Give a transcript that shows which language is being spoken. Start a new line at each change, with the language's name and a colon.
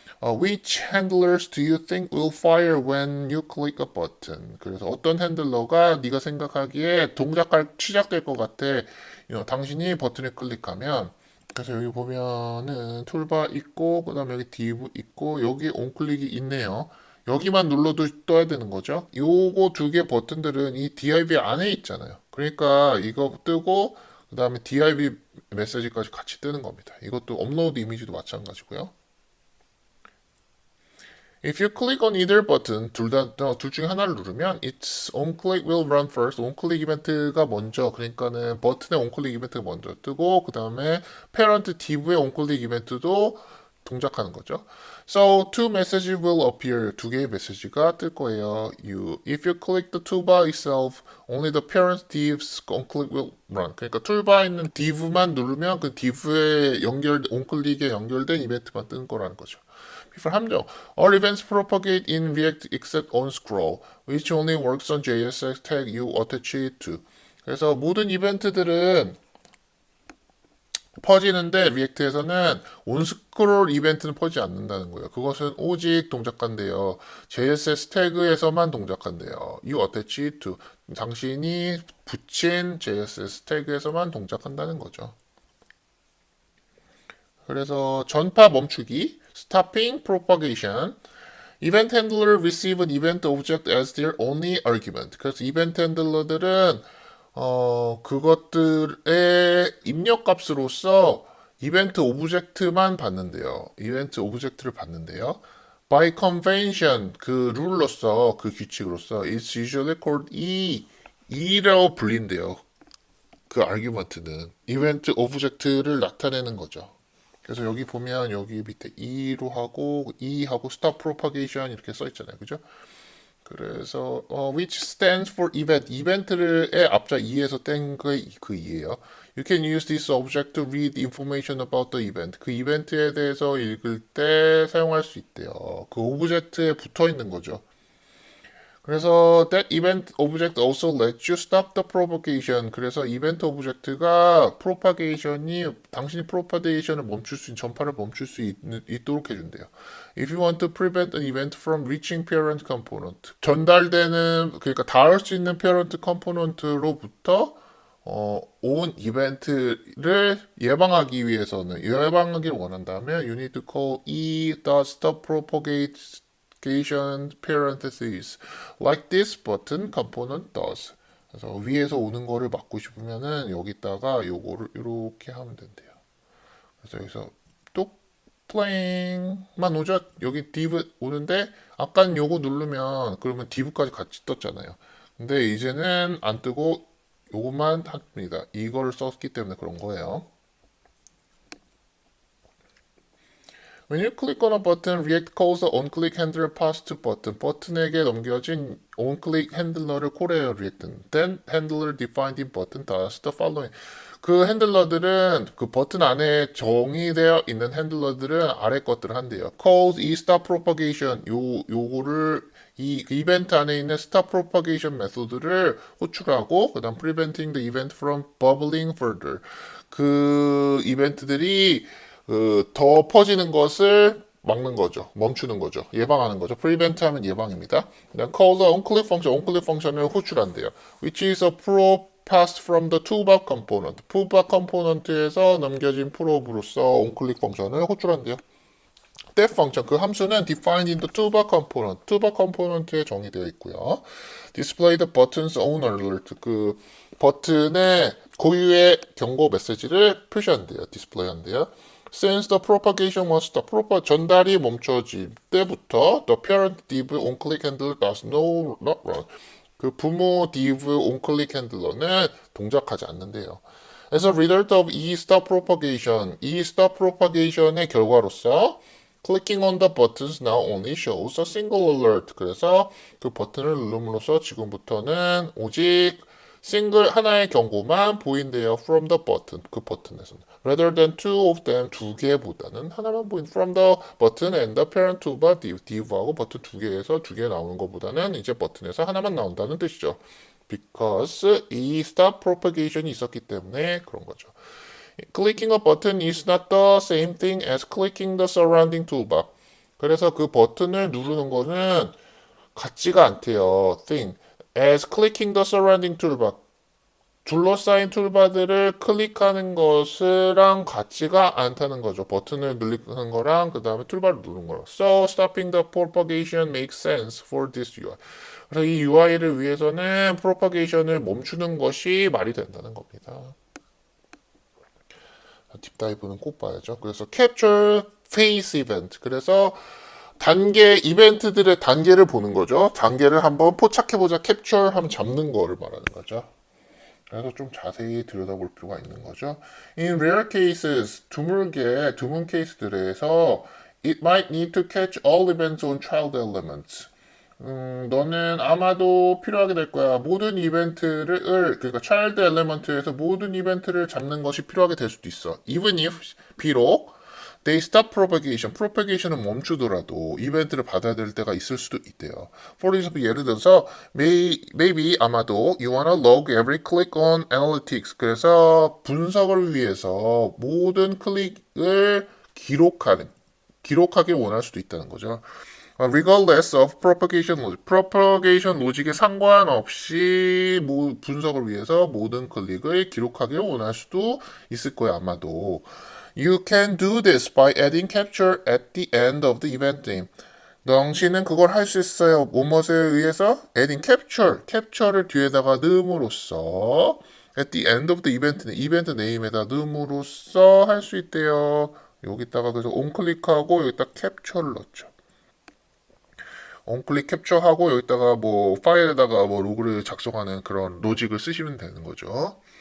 English: Which handlers do you think will fire when you click a button?
Korean: 그래서 어떤 핸들러가 네가 생각하기에 시작될 것 같아. 당신이 버튼을 클릭하면 그래서 여기 보면은 툴바 있고 그다음에 여기 div 있고 여기 온클릭이 있네요. 여기만 눌러도 떠야 되는 거죠. 요거 두 개 버튼들은 이 div 안에 있잖아요. 그러니까 이거 뜨고 그 다음에 div 메시지까지 같이 뜨는 겁니다. 이것도 업로드 이미지도 마찬가지고요.
English: If you click on either button,
Korean: 둘 중에 하나를 누르면
English: its onClick will run first.
Korean: onClick 이벤트가 먼저, 그러니까는 버튼의 onClick 이벤트가 먼저 뜨고 그 다음에 parent div의 onClick 이벤트도 동작하는 거죠.
English: So two messages will appear.
Korean: 두 개의 메시지가 뜰 거예요.
English: If you click the toolbar itself, only the parent div's onClick will run.
Korean: 그러니까 툴바에 있는 div만 누르면 그 div의 onClick에 연결된 이벤트만 뜨는 거라는 거죠. 비for 함정.
English: All events propagate in React except on scroll, which only works on JS tag you attach it to.
Korean: 그래서 모든 이벤트들은 퍼지는데 리액트에서는 온스크롤 이벤트는 퍼지지 않는다는 거예요. 그것은 오직 동작한대요. JSS 태그에서만 동작한대요.
English: You attach it to.
Korean: 당신이 붙인 JSS 태그에서만 동작한다는 거죠. 그래서 전파 멈추기, stopping propagation.
English: Event handler receive an event object as their only argument.
Korean: 그래서 이벤트 핸들러들은 그것들의 입력값으로서 이벤트 오브젝트만 받는데요. 이벤트 오브젝트를 받는데요.
English: By convention,
Korean: 그 룰로서, 그 규칙으로서,
English: it's usually called E
Korean: 라고 불린대요. 그 argument는 이벤트 오브젝트를 나타내는 거죠. 그래서 여기 보면 여기 밑에 E로 하고 E하고 stop propagation 이렇게 써 있잖아요. 그죠?
English: 그래서 which stands for event.
Korean: 이벤트의 앞자 E에서 뗀 그 E예요.
English: You can use this object to read information about the event.
Korean: 그 이벤트에 대해서 읽을 때 사용할 수 있대요. 그 오브젝트에 붙어 있는 거죠.
English: 그래서 that event object also lets you stop the propagation.
Korean: 그래서 이벤트 오브젝트가 propagation이 당신이 propagation을 멈출 수 있는 전파를 멈출 수 있도록 해준대요.
English: If you want to prevent an event from reaching parent component,
Korean: 전달되는 그러니까 닿을 수 있는 parent component로부터 on 이벤트를 예방하기를 원한다면
English: you need to call e dot stop propagation parentheses like this button component does.
Korean: 그래서 위에서 오는 거를 막고 싶으면은 여기다가 요거를 이렇게 하면 된대요. 그래서 여기서 뚝 플레잉만 오죠. 여기 div 오는데 아까는 요거 누르면 그러면 div까지 같이 떴잖아요. 근데 이제는 안 뜨고 요것만 합니다. 이거를 썼기 때문에 그런 거예요.
English: When you click on a button, React calls the onClick handler passed to button.
Korean: 버튼에게 넘겨진 onClick 핸들러를 콜해요, React는.
English: Then handler defined in button does the following.
Korean: 그 핸들러들은 그 버튼 안에 정의되어 있는 핸들러들은 아래 것들을 한대요.
English: Calls e stop propagation.
Korean: 요거를 이 이벤트 안에 있는 stop propagation 메소드를 호출하고 그다음
English: preventing the event from bubbling further.
Korean: 그 이벤트들이 더 퍼지는 것을 막는 거죠. 멈추는 거죠. 예방하는 거죠. prevent 하면 예방입니다.
English: 그다음 call the onClick function,
Korean: onClick 펑션을 호출한대요.
English: which is a prop passed from the toolbar component.
Korean: toolbar component에서 넘겨진 프로브로서 onClick 펑션을 호출한대요.
English: that 펑션,
Korean: 그 함수는
English: defined in the toolbar component.
Korean: toolbar component에 정의되어 있고요.
English: display the button's own alert.
Korean: 그 버튼의 고유의 경고 메시지를 표시한대요. 디스플레이 한대요.
English: Since the propagation was stopped,
Korean: 전달이 멈춰질 때부터
English: the parent div onClick handler does not run.
Korean: 그 부모 div onClick handler는 동작하지 않는데요.
English: As a result of e stop propagation의 결과로서 clicking on the buttons now only shows a single alert.
Korean: 그래서 그 버튼을 누름으로써 지금부터는 오직 싱글 하나의 경고만 보인대요.
English: From the button.
Korean: 그 버튼에서는.
English: Rather than two of them.
Korean: 두 개보다는 하나만 보인.
English: From the button and the parent toolbar div.
Korean: div하고 버튼 두 개에서 두 개 나오는 것보다는 이제 버튼에서 하나만 나온다는 뜻이죠. Because 이 stop propagation이 있었기 때문에 그런 거죠.
English: Clicking a button is not the same thing as clicking the surrounding toolbar.
Korean: 그래서 그 버튼을 누르는 거는 같지가 않대요.
English: thing. as clicking the surrounding toolbar.
Korean: 둘러싸인 툴바들을 클릭하는 것이랑 같지가 않다는 거죠. 버튼을 누르는 거랑 그 다음에 툴바를 누르는 거랑.
English: So stopping the propagation makes sense for this UI.
Korean: 그래서 이 UI를 위해서는 propagation을 멈추는 것이 말이 된다는 겁니다. 딥다이브는 꼭 봐야죠.
English: 그래서 capture phase event.
Korean: 그래서 단계 이벤트들의 단계를 보는 거죠. 단계를 한번 포착해보자. 캡처 하면 잡는 거를 말하는 거죠. 그래서 좀 자세히 들여다볼 필요가 있는 거죠.
English: In rare cases,
Korean: 드문 케이스들에서
English: it might need to catch all events on child elements.
Korean: 너는 아마도 필요하게 될 거야. 모든 이벤트를, 그러니까 child element에서 모든 이벤트를 잡는 것이 필요하게 될 수도 있어.
English: Even if,
Korean: 비록, they stop propagation은 멈추더라도 이벤트를 받아야 될 때가 있을 수도 있대요.
English: For example,
Korean: 예를 들어서
English: maybe
Korean: 아마도
English: you wanna log every click on analytics.
Korean: 그래서 분석을 위해서 모든 클릭을 기록하길 원할 수도 있다는 거죠.
English: Regardless of propagation logic.
Korean: propagation logic에 상관없이 분석을 위해서 모든 클릭을 기록하길 원할 수도 있을 거예요, 아마도. You can do this by adding capture at the end of the event name. 당신은 그걸 할 수 있어요. 무엇에 의해서? adding capture를 뒤에다가 넣음으로써
English: at the end of the event name,
Korean: 이벤트 네임에다 넣음으로써 할 수 있대요. 여기다가 그래서 onClick하고 여기다 capture를 넣죠. onClick 캡처하고 여기다가 뭐 파일에다가 뭐 로그를 작성하는 그런 로직을 쓰시면 되는 거죠.